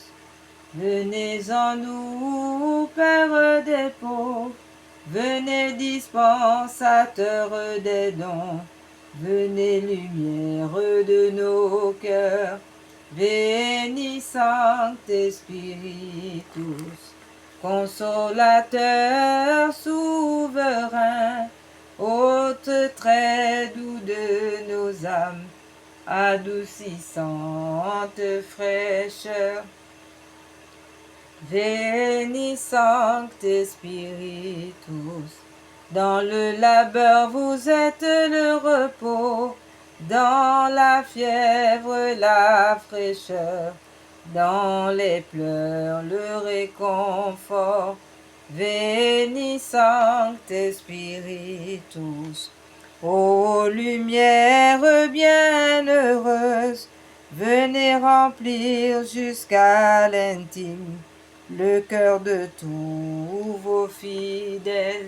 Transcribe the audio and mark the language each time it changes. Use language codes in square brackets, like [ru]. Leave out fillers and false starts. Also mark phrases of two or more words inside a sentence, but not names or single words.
[fr] Venez en nous, Père des pauvres, venez dispensateur des dons, venez lumière de nos cœurs. [la] Veni Sancte Spiritus, [fr] consolateur souverain, hôte très doux de nos âmes, adoucissante fraîcheur. [la] Veni Sancte Spiritus, [fr] dans le labeur vous êtes le repos, dans la fièvre la fraîcheur, dans les pleurs le réconfort. [la] Veni Sancte Spiritus, [fr] ô lumière bienheureuse, venez remplir jusqu'à l'intime le cœur de tous vos fidèles.